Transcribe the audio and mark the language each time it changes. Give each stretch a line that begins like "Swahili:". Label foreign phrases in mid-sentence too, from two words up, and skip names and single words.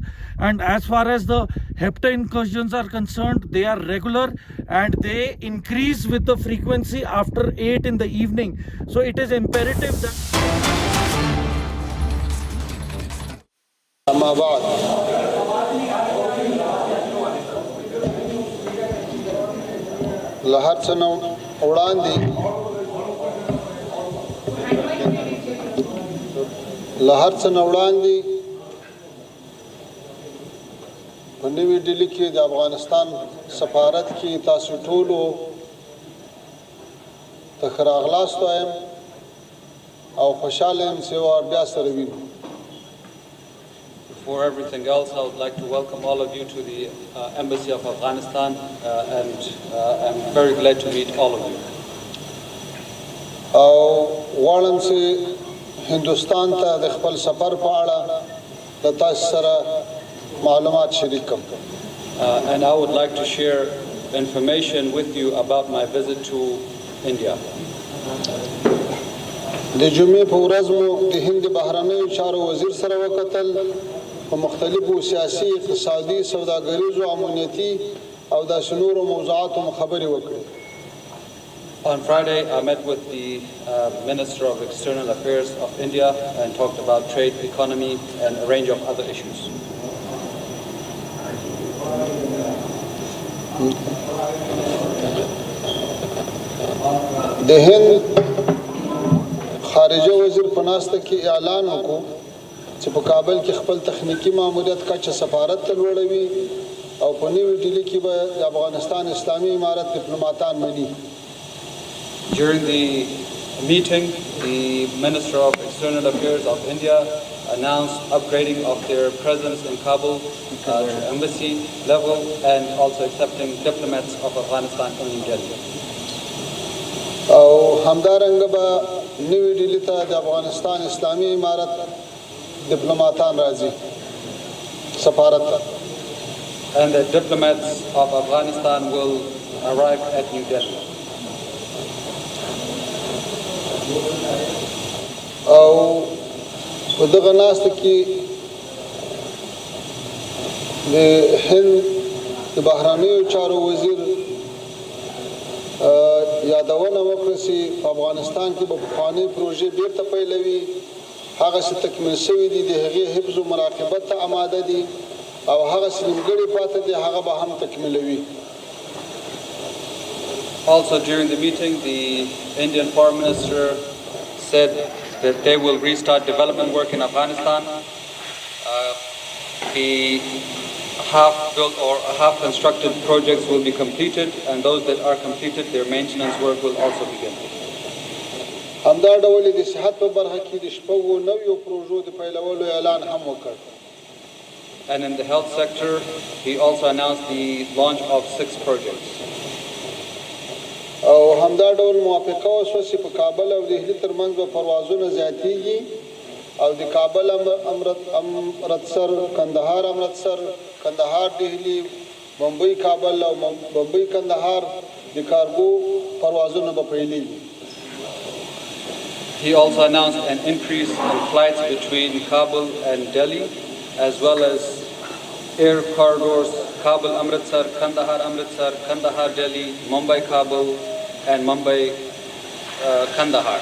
English: And as far as the hepta incursions are concerned, they are regular and they increase with the frequency after 8 in the evening. So it is imperative that
Pashto: Islamabad lahar څه وړاندې په نوې ډیلي کې د افغانستان سفارت کې تاسو ټولو ته ښه راغلاست وایم او خوشحاله یم چې یو بیا سره وینو.
English: Before everything else, I would like to welcome all of you to the Embassy of Afghanistan, and I'm very glad to meet all of you.
Pashto: او غواړم چې هندوستان ته د خپل سفر په اړه د تاسو سره معلومات شریک کړم.
English: And I would like to share information with you about my visit to India.
Pashto: د جمعې په ورځ مو د هند بهرنیو چارو وزیر سره وکتل، په مختلفو سیاسي، اقتصادي، سوداګریزو، امنیتي او داسې نورو موضوعاتو مو خبرې وکړې.
English: On Friday, I met with the Minister of External Affairs of India and talked about trade, economy, and a range of other issues.
Pashto: د هند خارجه وزیر په ناسته کې اعلان وکړو چې په کابل کې خپل تخنیکی ماموریت کچه سفارت ته لوړوي او په نوې ډیلي کې به د افغانستان اسلامي امارت ډیپلوماتان مني.
English: During the meeting, the Minister of External Affairs of India announced upgrading of their presence in Kabul to embassy level and also accepting diplomats of Afghanistan in New Delhi.
Pashto: او همدارنګه به نوې ډیلي ته د افغانستان اسلامي امارت ډیپلوماتان راځي سفارت ته.
English: And the diplomats of Afghanistan will arrive at New Delhi.
Pashto: او په دغه ناسته کې د هند د بهرنیو چارو وزیر یادونه وکړه چې په افغانستان کې به پخوانۍ پروژې بیرته پیلوي، هغه څه تکمیل شوي دي د هغې حفظ و مراقبت ته آماده دي او هغه څه نیمګړي پاته دي هغه به هم تکمیلوي.
English: Also during the meeting, the Indian Foreign Minister said that they will restart development work in Afghanistan. The half-built or half-constructed projects will be completed, and those that are completed, their maintenance work will also begin.
Pashto: همدا ډول د صحت په برخه کې د شپږو نویو پروژو د پیلولو اعلان هم وکړ.
English: And in the health sector, he also announced the launch of 6 projects.
Pashto: او همدا ډول موافقه وشوه چې په کابل او دهلي ترمنځ به پروازونه زیاتېږي او د کابل امرتسر، کندهار امرتسر، کندهار دهلي، بمبئی کابل او بمبئی کندهار د کارګو پروازونه به پیلېږي.
English: He also announced an increase in flights between Kabul and Delhi, as well as air corridors Kabul Amritsar, Kandahar Amritsar, Kandahar Delhi, Mumbai Kabul, and Mumbai Kandahar.